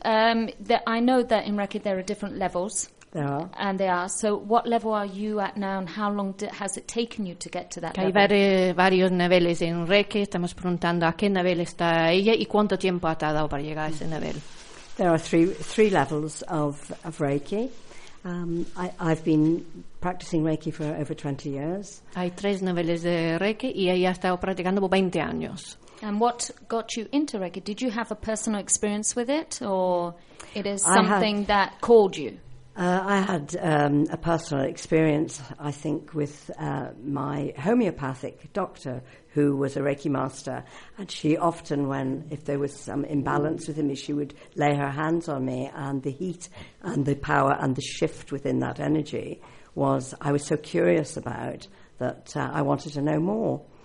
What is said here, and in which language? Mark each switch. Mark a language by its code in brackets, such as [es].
[en] I know that in Reiki there are different levels. There are. And they are. So, what level are you at now and how long has it taken you to get to that [es] que [en] level? [es] Hay varios niveles en Reiki. Estamos preguntando a qué nivel está ella y cuánto tiempo ha tardado para llegar a ese nivel. [en] There are three levels of Reiki. I've been practicing Reiki for over 20 years. [es] Hay tres niveles de Reiki y ella ha estado practicando por 20 años. [en] And what got you into Reiki? Did you have a personal experience with it, or it is something that called you? I had a personal experience, I think, with my homeopathic doctor, who was a Reiki master. And she often, when if there was some imbalance within me, she would lay her hands on me, and the heat and the power and the shift within that energy was I was so curious about that I wanted to know more.